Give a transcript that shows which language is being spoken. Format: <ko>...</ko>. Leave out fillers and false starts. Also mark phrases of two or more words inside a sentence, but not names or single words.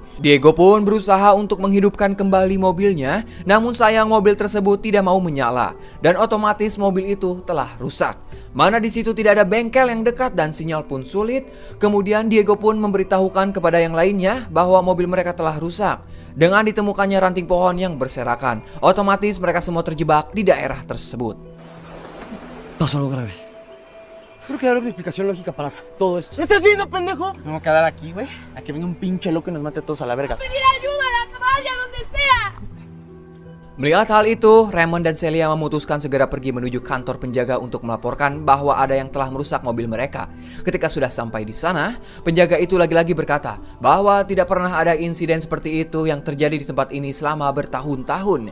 <id>Diego pun berusaha untuk menghidupkan kembali mobilnya, namun sayang mobil tersebut tidak mau menyala dan otomatis mobil itu telah rusak. Mana di situ tidak ada bengkel yang dekat dan sinyal pun sulit. Kemudian Diego pun memberitahukan kepada yang lainnya bahwa mobil mereka telah rusak. Dengan ditemukannya ranting pohon yang berserakan, otomatis mereka semua terjebak di daerah tersebut.</id> <es>Pasó algo grave. Creo que dar una explicación lógica para todo esto. ¿No estás viendo, pendejo? Vamos a quedar aquí, güey. A que venga un pinche loco y nos mate a todos a la verga. pedir ayuda a la caballa, donde sea.</es> <id>Melihat hal itu, Raymond dan Celia memutuskan segera pergi menuju kantor penjaga untuk melaporkan bahwa ada yang telah merusak mobil mereka. Ketika sudah sampai di sana, penjaga itu lagi-lagi berkata bahwa tidak pernah ada insiden seperti itu yang terjadi di tempat ini selama bertahun-tahun.</id>